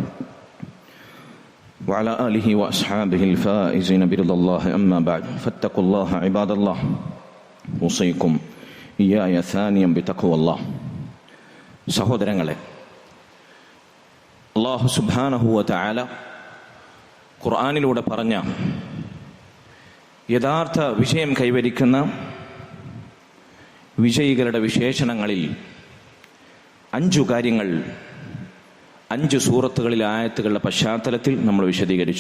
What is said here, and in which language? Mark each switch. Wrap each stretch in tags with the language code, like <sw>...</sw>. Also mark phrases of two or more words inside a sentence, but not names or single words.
<ar>وعلى آله وأصحابه الفائزين برضا الله أما بعد فاتقوا الله عباد الله أوصيكم إياي ثانيا بتقوى الله.</ar> <ml>സഹോദരങ്ങളെ, അല്ലാഹു</ml> <ar>سبحانه وتعالى</ar> <ml>ഖുർആനിലൂടെ പറഞ്ഞ യഥാർത്ഥ വിജയം കൈവരിക്കുന്ന വിജയികളുടെ വിശേഷണങ്ങളിൽ 5 കാര്യങ്ങൾ 5 സൂറത്തുകളിലെ ആയത്തുകളുടെ പശ്ചാത്തലത്തിൽ നമ്മൾ വിശദീകരിച്ചു.</ml>